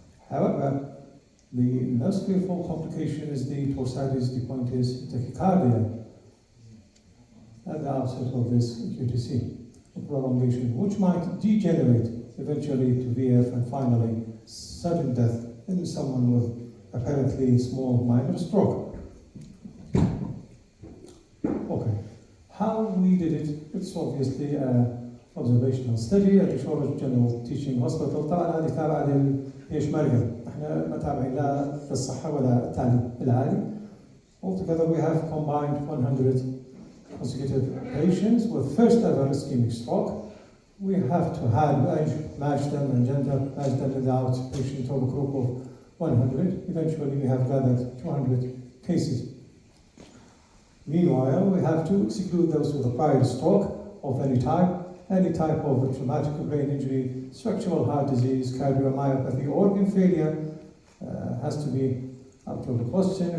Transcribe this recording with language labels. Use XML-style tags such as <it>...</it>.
<en>However, the most fearful complication is the torsades de pointes tachycardia at the outset of this QTC, a prolongation, which might degenerate eventually to VF and finally sudden death in someone with apparently small minor stroke. Okay, how we did it? It's obviously an observational study at the Shari General Teaching Hospital.</en> <ar>طبعا هذه تابعة للبيشمركة، احنا ما تابعين لا للصحة ولا التعليم العالي.</ar> <en>Altogether we have combined 100 consecutive patients with first ever ischemic stroke. We have to match them and gender match them without patient of a group of 100. Eventually we have gathered 200 cases. Meanwhile, we have to exclude those with a prior stroke of any type of traumatic brain injury, structural heart disease, cardiomyopathy, organ failure has to be out of the question.</en>